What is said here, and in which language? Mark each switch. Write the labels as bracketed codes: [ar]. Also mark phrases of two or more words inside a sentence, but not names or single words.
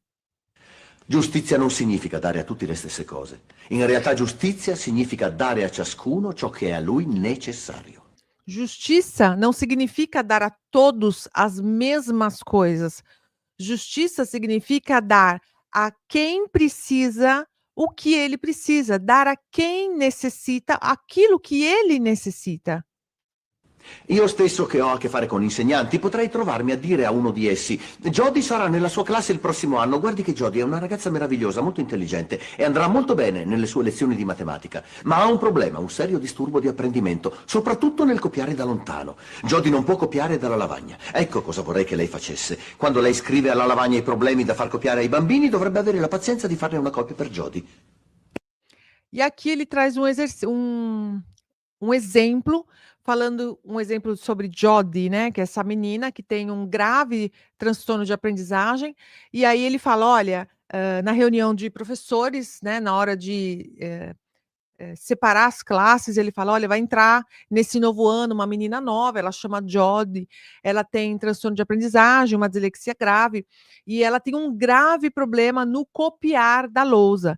[it] Giustizia non significa dare a tutti le stesse cose. In realtà giustizia significa dare a ciascuno ciò che è a lui necessario. [pt] Justiça não significa dar a todos as mesmas coisas. Justiça significa dar a quem precisa o que ele precisa, dar a quem necessita aquilo que ele necessita. [it] Io stesso, che ho a che fare con insegnanti, potrei trovarmi a dire a uno di essi: Jody sarà nella sua classe il prossimo anno, guardi che Jody è una ragazza meravigliosa, molto intelligente e andrà molto bene nelle sue lezioni di matematica, ma ha un problema, un serio disturbo di apprendimento, soprattutto nel copiare da lontano. Jody non può copiare dalla lavagna. Ecco cosa vorrei che lei facesse. Quando lei scrive alla lavagna i problemi da far copiare ai bambini, dovrebbe avere la pazienza di farne una copia per Jody. [pt] E aqui ele traz um um exemplo, falando um exemplo sobre Jodi, né, que é essa menina que tem um grave transtorno de aprendizagem, e aí ele fala: "Olha, na reunião de professores, né, na hora de, separar as classes, ele fala: "Olha, vai entrar nesse novo ano uma menina nova, ela chama Jodi, ela tem transtorno de aprendizagem, uma dislexia grave, e ela tem um grave problema no copiar da lousa.